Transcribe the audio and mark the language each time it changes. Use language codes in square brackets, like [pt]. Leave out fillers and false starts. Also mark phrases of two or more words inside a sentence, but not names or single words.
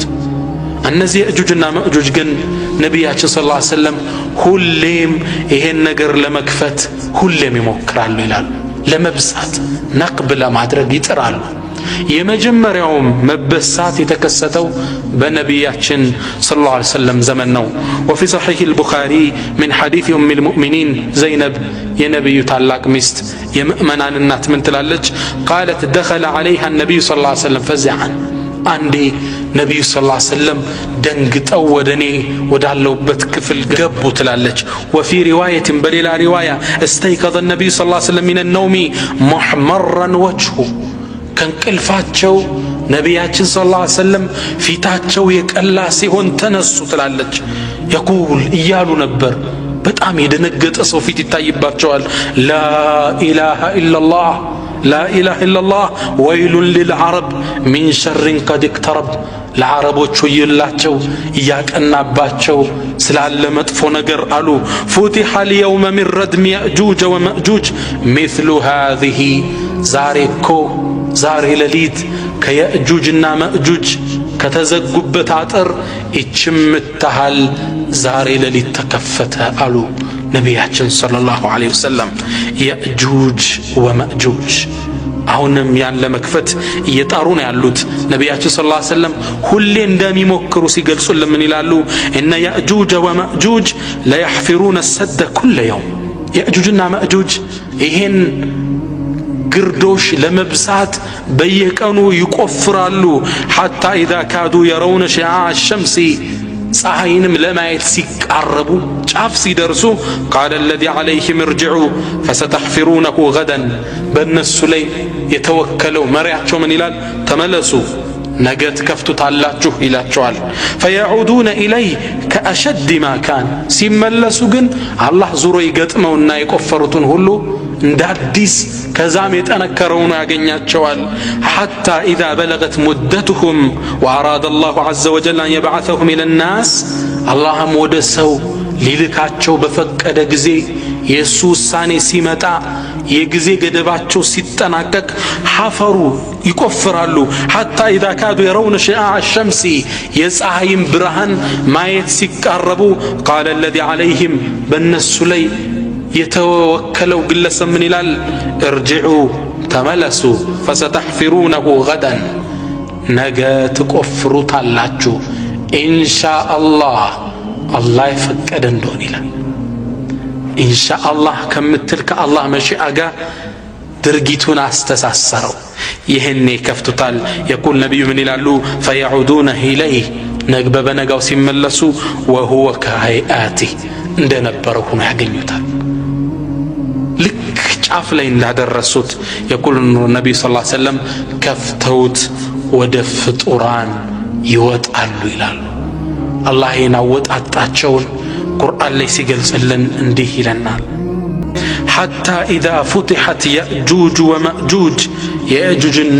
[am] እነዚህ የእጁጅና መእጁጅ ግን ነቢያችን [ar] صلى الله عليه وسلم [am] ሁሌም ይሄን ነገር ለመክፈት ሁሌም ይሞክራሉ ይላሉ። ለመብሳት ነቅብ ለማድረግ ይጥራሉ። የመጀመሪያው መበሳት የተከሰተው በነቢያችን [ar] صلى الله عليه وسلم [am] ዘመን ነው። [ar] وفي صحيح البخاري من حديث ام المؤمنين زينب [am] የነብዩ ታላቅ ሚስት የምእመናን እናት ምን ትላለች? [ar] قالت دخل عليها النبي صلى الله عليه وسلم فزعا [am] አንዴ ነብዩ [ar] صلى الله عليه وسلم [am] ደንግጠው ወደኔ ወዳለውበት ክፍል ገቡ ትላለች። [ar] وفي روايه [am] በሌላ ሪዋያ [ar] استيقظ النبي صلى الله عليه وسلم من النوم محمرا وجهه ከንቅልፋቸው [am] ነቢያችን [ar] صلى الله عليه وسلم [am] ፊታቸው የቀላ ሲሆን ተነሱ ትላለች። يقول እያሉ ነበር። በጣም የደነገጠ ሰው ፊት ይታይባቸዋል። [ar] لا اله الا الله لا اله الا الله ويل للعرب من شر قد اقترب [am] ለዓረቦች ይላቸው ያቀናባቸው ስላለ መጥፎ ነገር አሉ። [ar] فتح اليوم من ردم يأجوج ومأجوج مثل هذه [am] ዛሬ ሌሊት ከየእጁጅና መእጁጅ ከተዘጉበት አጥር እችምታሃል ዛሬ ሌሊት ተከፈተ አሉ ነቢያችን [ar] صلى الله عليه وسلم። [am] የእጁጅ ወመእጁጅ አሁንም ያን ለመክፈት እየጣሩ ነው ያሉት። ነቢያችን [ar] صلى الله عليه وسلم [am] ሁሌ እንደሚሞክሩ ሲገልጹልን ምን ይላሉ? እነ የእጁጅ ወመእጁጅ [ar] ለيحفرون السد كل يوم [am] የእጁጅና መእጁጅ ይሄን ግርዶሽ ለመብሳት በየቀኑ ይቆፍራሉ። [ar] حتى اذا كادوا يرون شعاع الشمس [am] ፀሐይንም ለማየት ሲቃረቡ ጫፍ ሲደርሱ [ar] قال الذي عليهم ارجعوا فستحفرونه غدا [am] በእነሱ ላይ የተወከለው መሪያቸው ምን ይላል? ተመለሱ ነገ ትከፍቱታላችሁ ይላቸዋል። [ar] فيعودون إليه كأشد ما كان [am] ሲመለሱ ግን አላህ ዙሮ ይገጥመውና የቆፈሩትን ሁሉ እንዳዲስ ከዛም የጠነከረው ነው ያገኛቸዋል። [ar] حتى إذا بلغت مدتهم وأراد الله عز وجل أن يبعثهم إلى الناس اللهم ودسوا [am] ሊልካቸው በፈቀደ ጊዜ የሱ ውሳኔ ሲመጣ የጊዜ ገደባቸው ሲጠናቀቅ ሐፈሩ ይቆፍራሉ። [ar] حتى إذا كادوا يرون شعاع الشمس [am] የፀሐይን ብርሃን ማየት ሲቃረቡ [ar] قال الذي عليهم [am] በእነሱ ላይ የተወከለው ግለሰብ ምን ይላል? ارجعوا ተመለሱ [ar] فستحفرونه غدا [am] ነገ ትቆፍሩታላችሁ ኢንሻአላህ አላህ ይፈቀደ እንደሆነ ይላል። ኢንሻአላህ ከምትል ከአላህ መሺአ ጋር ድርጊቱን አስተሳሰረው። ይሄኔ ከፍቱታል። የቁል ነብዩ ምን ይላሉ? [ar] فيعودون إليه [am] ነግበ በነጋው ሲመለሱ [ar] وهو كهيئاته [am] እንደነበረው ሆኖ ያገኙታል። ልክ ጫፍ ላይ እንዳደረሱት የቁል ነብዩ [ar] صلى الله عليه وسلم [am] ከፍተውት ወደ ፍጡራን ይወጣሉ ይላሉ። አላህ ይናወጣጣቸውን ቁርአን ላይ ሲገልጽልን እንዲህ ይለናል። [ar] حتى إذا فتحت يأجوج ومأجوج يأجوجنا